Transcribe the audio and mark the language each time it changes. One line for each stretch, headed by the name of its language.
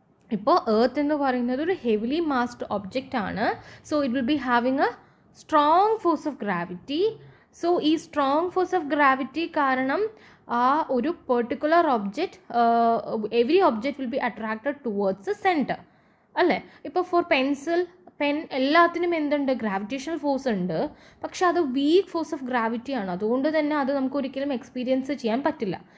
Malayalam: ഇപ്പോൾ earth എന്ന് പറയുന്നത് ഒരു heavily massed object ആണ്.
English: So it will be having a strong force of gravity. So ഈ strong force of gravity
Malayalam: കാരണം ആ ഒരു
English: particular object every object will be attracted towards the centre
Malayalam: അല്ലേ? ഇപ്പോൾ ഫോർ പെൻ എല്ലാത്തിനും എന്തുണ്ട്? ഗ്രാവിറ്റേഷണൽ ഫോഴ്സ് ഉണ്ട്. പക്ഷെ അത് വീക്ക് ഫോഴ്സ് ഓഫ് ഗ്രാവിറ്റി ആണ്. അതുകൊണ്ട് തന്നെ അത് നമുക്ക് ഒരിക്കലും എക്സ്പീരിയൻസ് ചെയ്യാൻ പറ്റില്ല.